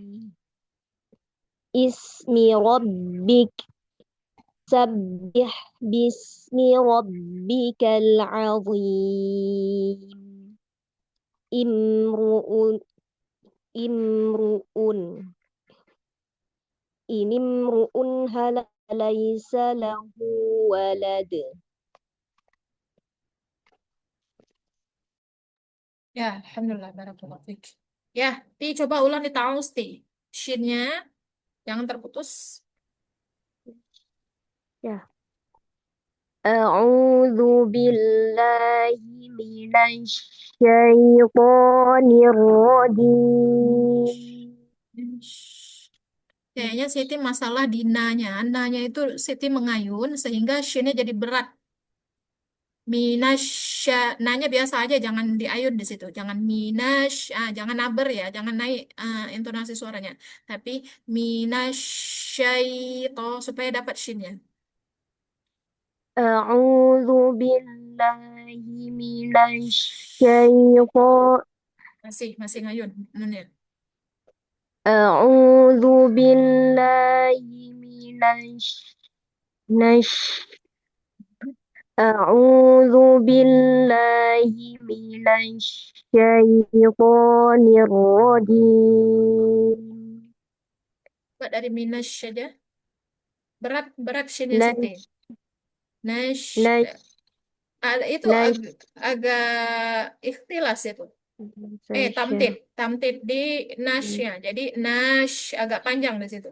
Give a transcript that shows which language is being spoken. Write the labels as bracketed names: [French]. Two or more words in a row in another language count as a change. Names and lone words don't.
[Arabic] اسم ربك سبح باسم ربك العظيم امرؤ امرؤ إن امرؤ هلك ليس له ولد Ya, الحمد لله بارك الله فيك. [Indonesian] Ya, coba ulang di ta'awusti. Shinnya jangan terputus. Ya. [Arabic] أعوذ بالله من الشيطان الرجيم. [Indonesian] Kayaknya Siti masalah di na-nya. Na-nya itu Siti mengayun sehingga shinnya jadi berat. Minasya, nanya biasa aja, jangan diayun di situ. Jangan jangan naber ya, jangan naik intonasi suaranya. Tapi minasyaito supaya dapat shinnya. [Arabic] أعوذ بالله من الشيطان. [Indonesian] Masih ngayun. Nunnya. [Arabic] أعوذ بالله نش أعوذ بالله من الشيطان الرجيم. [Indonesian] Coba dari minasy saja. Berat berat shinnya Siti. Nash Nash, nash itu nash agak ikhtilas itu. Tamtid, tamtid di nasnya. Jadi nash agak panjang di situ.